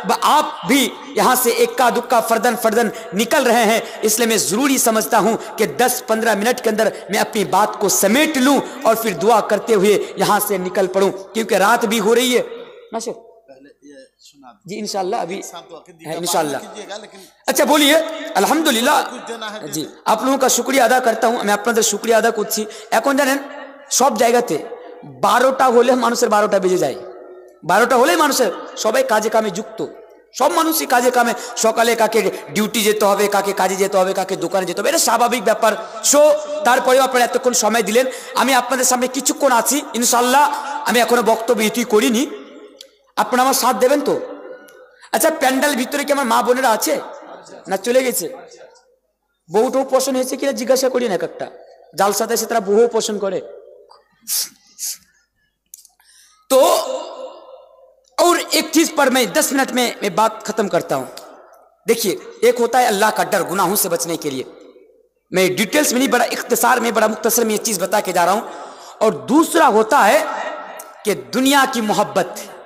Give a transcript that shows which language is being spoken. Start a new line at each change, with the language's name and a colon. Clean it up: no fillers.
Hindi: आप भी यहाँ से इक्का दुक्का फर्दन निकल रहे हैं, इसलिए मैं ज़रूरी समझता हूँ कि 10-15 मिनट के अंदर मैं अपनी बात को समेट लूँ और फिर दुआ करते हुए यहाँ से निकल पड़ूँ, क्योंकि रात भी हो रही है ना शेख जी। इंशाल्लाह अभी है इंशाल्लाह। अच्छा बोलिए। अल्हम्दुलिल्लाह जी, आप लोगों का शुक्रिया अदा करता हूँ। मैं अपना शुक्रिया अदा करছি।
Bangla: এখন জানেন সব জায়গাতে 12টা হলে মানুষের 12টা বেজে যায়। 12টা হলেই মানুষের সবাই কাজে কামে যুক্ত, সব মানুষই কাজে কামে, সকালে কাকে ডিউটি যেতে হবে, কাকে কাজে যেতে হবে, কাকে দোকানে যেতে হবে, এটা স্বাভাবিক ব্যাপার। সো তারপরেও আপনারা এতক্ষণ সময় দিলেন, আমি আপনাদের সামনে কিছুক্ষণ আছি ইনশাআল্লাহ। আমি এখনো বক্তব্য ইতি করিনি, আপনারা আমার সাথ দেবেন তো? আচ্ছা, প্যান্ডেল ভিতরে কি আমার মা বোনেরা আছে না চলে গেছে? বউটাও পোষণ হয়েছে কিনা জিজ্ঞাসা করি না, একটা জালসাতে এসে তারা বহু পোষণ করে।
Hindi: तो और एक चीज पर मैं 10 मिनट में मैं बात खत्म करता हूं। देखिए, एक होता है अल्लाह का डर गुनाहों से बचने के लिए, मैं डिटेल्स में नहीं, बड़ा इख्तिसार में, बड़ा मुख्तसर में ये चीज बता के जा रहा हूं। और दूसरा होता है कि दुनिया की मोहब्बत।